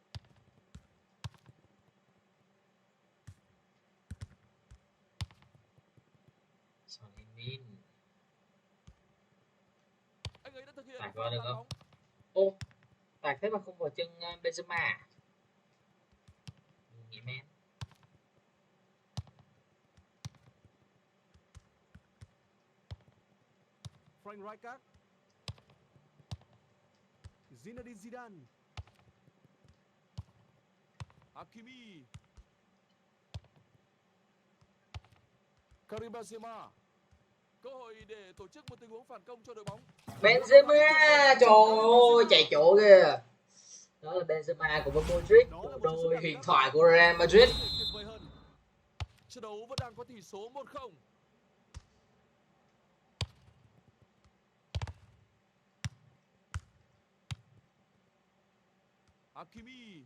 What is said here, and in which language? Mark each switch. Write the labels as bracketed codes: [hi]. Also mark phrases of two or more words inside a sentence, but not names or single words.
[vi] Son Heung-min. Anh ấy đã thực hiện tạt vào được không? Ô, tạt thế mà không vào chân Benzema. Nghĩ men. Frank Rijkaard. Zinedine Zidane. Hakimi. Karim Benzema. Cơ hội để tổ chức một tình huống phản công cho đội bóng. Benzema, trời ơi, chạy chỗ kìa. Đó là Benzema cùng với Modric, bộ đôi huyền thoại của Real Madrid. Trận đấu vẫn đang có tỷ số 1-0. Hakimi.